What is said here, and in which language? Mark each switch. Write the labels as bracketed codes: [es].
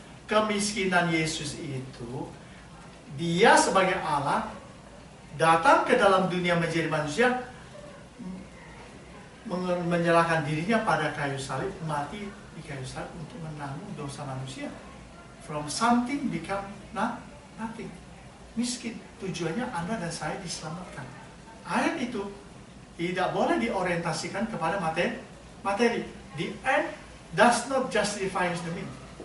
[id] Kemiskinan Yesus itu, dia sebagai Allah datang ke dalam dunia menjadi manusia, menyerahkan dirinya pada kayu salib, mati di kayu salib untuk menanggung dosa manusia. [en] From something become nothing. [id] Miskin, tujuannya Anda dan saya diselamatkan. Ayat itu tidak boleh diorientasikan kepada materi. [en] The end does not justify the means.